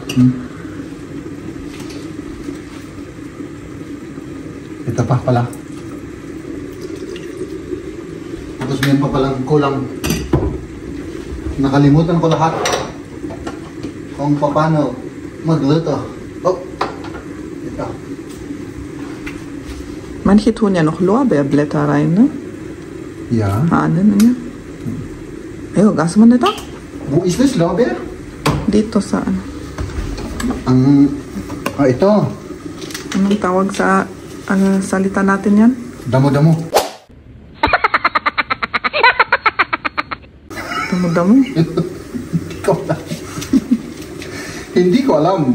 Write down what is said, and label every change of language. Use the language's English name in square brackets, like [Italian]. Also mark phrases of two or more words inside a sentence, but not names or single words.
[Filipino] Ito pa pala. Tapos meron pa palang kulang. Nakalimutan ko lahat. Kung paano magluto. Oh. Ito. [German] Manche tun ja noch Lorbeerblätter rein, ne? Ja. [Filipino] Ano niya? Ay, gas mo na ito? [English] Wo is this, [German] Lorbeer? [Filipino] Dito sa ano? Ito. Anong tawag sa salita natin yan? Damo-damo. Damo-damo? Hindi ko alam.